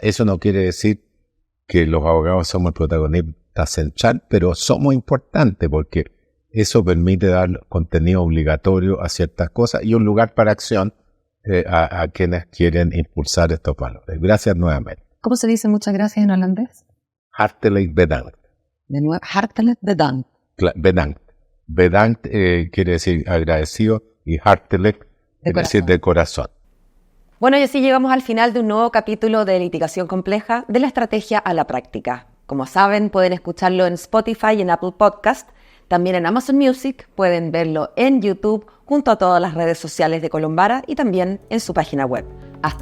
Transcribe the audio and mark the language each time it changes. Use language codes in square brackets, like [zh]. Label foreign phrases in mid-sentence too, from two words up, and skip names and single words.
[es] Eso no quiere decir que los abogados somos el protagonista central, pero somos importantes porque eso permite dar contenido obligatorio a ciertas cosas y un lugar para acción a quienes quieren impulsar estos valores. Gracias nuevamente. ¿Cómo se dice muchas gracias en holandés? [nl] Hartelijk bedankt. [es] De nuevo, [nl] hartelijk bedankt. Bedankt. [es] Bedankt quiere decir agradecido y hartelijk quiere decir de corazón. Bueno, y así llegamos al final de un nuevo capítulo de Litigación Compleja, de la estrategia a la práctica. Como saben, pueden escucharlo en Spotify y en Apple Podcast, también en Amazon Music, pueden verlo en YouTube, junto a todas las redes sociales de Colombara y también en su página web.